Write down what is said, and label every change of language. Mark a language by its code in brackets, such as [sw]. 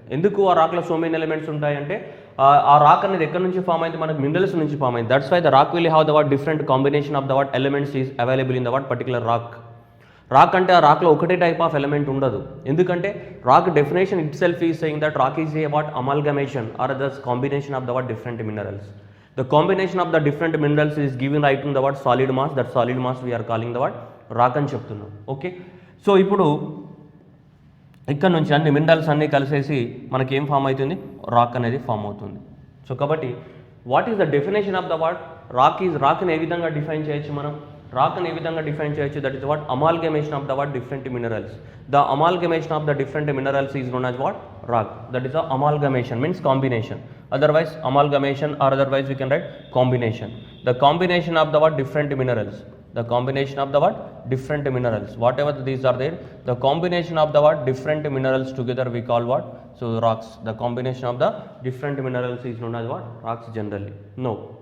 [te] ఎందుకు ఆ రాక్లో [en] so many elements [te] ఉంటాయి అంటే ఆ రాక్ అనేది ఎక్కడి నుంచి ఫామ్ అయింది, మనకి మినరల్స్ నుంచి ఫామ్ అయింది. [en] That's why the rock will have the what different combination of the what elements is available in the what particular rock. [te] Rock అంటే ఆ రాక్లో ఒకటే టైప్ ఆఫ్ ఎలిమెంట్ ఉండదు. ఎందుకంటే [en] Rock definition itself is saying that rock is a what amalgamation or thus combination of the what different minerals. The combination of the different minerals is given right to the what solid mass. That solid mass we are calling the what rock [te] అని చెప్తున్నాం. Okay, so ఇప్పుడు ఇక్కడ నుంచి అన్ని minerals అన్నీ కలిసేసి మనకి ఏం form అవుతుంది, రాక్ అనేది ఫామ్ అవుతుంది. [en] so కాబట్టి what is the definition of the what rock is, [te] రాక్ని ఏ విధంగా డిఫైన్ చేయొచ్చు మనం, రాక్ని ఏ విధంగా డిఫైన్ చేయొచ్చు, [en] That is what amalgamation of the what different minerals. The amalgamation of the different minerals is known as what rock. That is the amalgamation means combination. Otherwise amalgamation or otherwise we can write combination. The combination of the what different minerals. The combination of the what different minerals. Whatever these are there, the combination of the what different minerals together we call what? So rocks. The combination of the different minerals is known as what? Rocks generally. No.